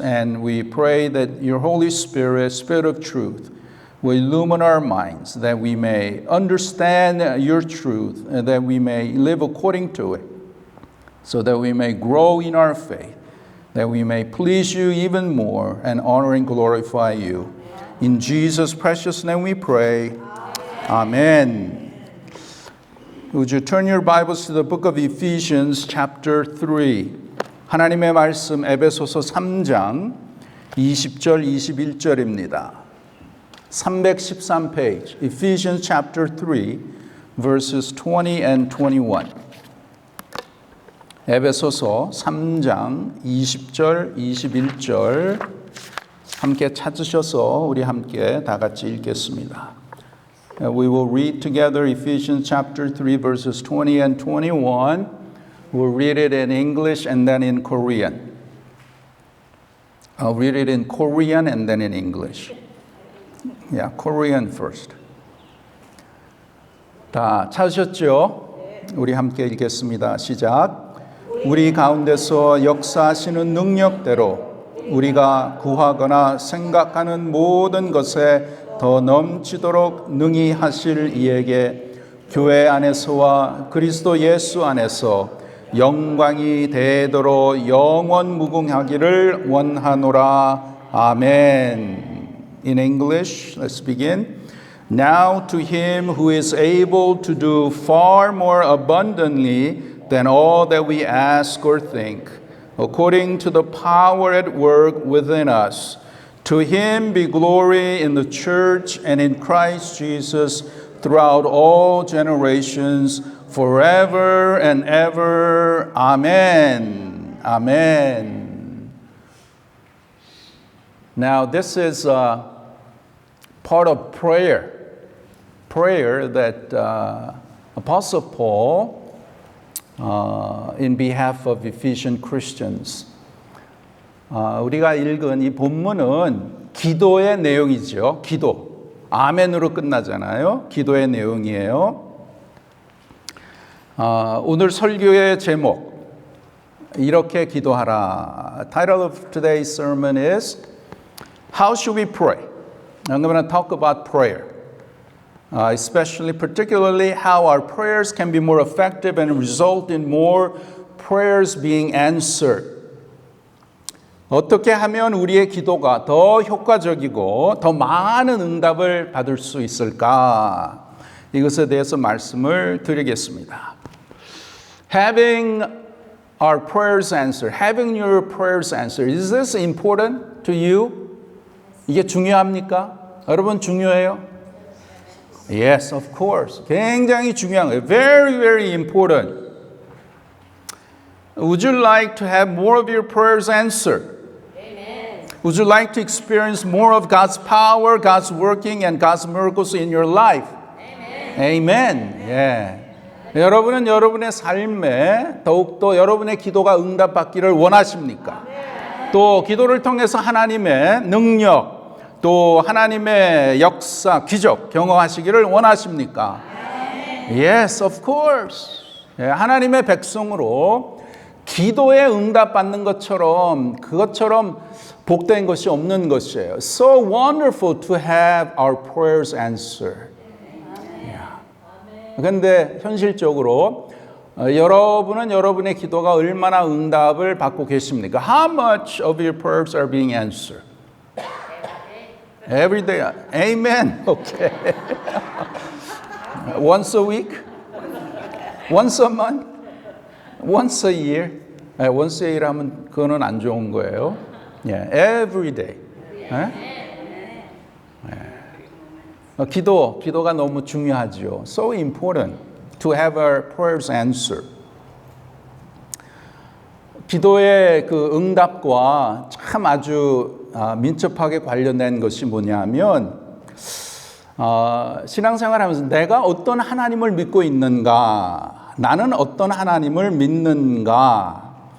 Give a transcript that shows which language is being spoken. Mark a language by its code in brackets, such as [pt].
[en] And we pray that your Holy Spirit, Spirit of truth, will illumine our minds, that we may understand your truth, and that we may live according to it, so that we may grow in our faith, that we may please you even more and honor and glorify you. In Jesus' precious name we pray. Amen. Would you turn your Bibles to the book of Ephesians chapter 3. [ko] 하나님의 말씀 에베소서 3장 20절 21절입니다. 313페이지 [en] Ephesians chapter 3 verses 20 and 21. [ko] 에베소서 3장 20절 21절 함께 찾으셔서 우리 함께 다 같이 읽겠습니다. [en] We will read together Ephesians chapter 3 verses 20 and 21. We'll read it in English and then in Korean. I'll read it in Korean and then in English. Yeah, Korean first. [ko] 다 찾으셨죠? 우리 함께 읽겠습니다. 시작. 우리 가운데서 역사하시는 능력대로 우리가 구하거나 생각하는 모든 것에 더 넘치도록 능히 하실 이에게 교회 안에서와 그리스도 예수 안에서 영광이 되도록 영원 무궁하기를 원하노라. [en] 아멘. In English, let's begin. Now to him who is able to do far more abundantly than all that we ask or think, according to the power at work within us. To him be glory in the church and in Christ Jesus throughout all generations, forever and ever. Amen. Amen. Now this is part of prayer that Apostle Paul in behalf of Ephesian Christians. [ko] 우리가 읽은 이 본문은 기도의 내용이죠. 기도. 아멘으로 끝나잖아요. 기도의 내용이에요. 오늘 설교의 제목 이렇게 기도하라. [en] Title of today's sermon is How should we pray? I'm going to talk about prayer. Particularly how our prayers can be more effective and result in more prayers being answered. [ko] 어떻게 하면 우리의 기도가 더 효과적이고 더 많은 응답을 받을 수 있을까? 이것에 대해서 말씀을 드리겠습니다. [en] Having our prayers answered, having your prayers answered, is this important to you? [ko] 이게 중요합니까? 여러분 중요해요? [en] Yes, of course. [ko] 굉장히 중요한 거예요. [en] Very, very important. Would you like to have more of your prayers answered? Amen. Would you like to experience more of God's power, God's working, and God's miracles in your life? Amen. Amen. Yeah. [ko] 여러분은 여러분의 삶에 더욱더 여러분의 기도가 응답받기를 원하십니까? 또 기도를 통해서 하나님의 능력, 또 하나님의 역사, 기적 경험하시기를 원하십니까? [en] Yes, of course. [ko] 하나님의 백성으로 기도에 응답받는 것처럼 그것처럼 복된 것이 없는 것이에요. [en] So wonderful to have our prayers answered. [ko] 그런데 현실적으로 여러분은 여러분의 기도가 얼마나 응답을 받고 계십니까? [en] How much of your prayers are being answered? Every day. Amen. Okay. Once a week? Once a month? Once a year? Once a year [ko] 하면 그거는 안 좋은 거예요. [en] Yeah, every day. [ko] 기도가 너무 중요하죠. [en] So important to have our prayers answered. [ko] 기도의 그 응답과 참 아주 민첩하게 관련된 것이 뭐냐면 신앙생활하면서 내가 어떤 하나님을 믿고 있는가, 나는 어떤 하나님을 믿는가.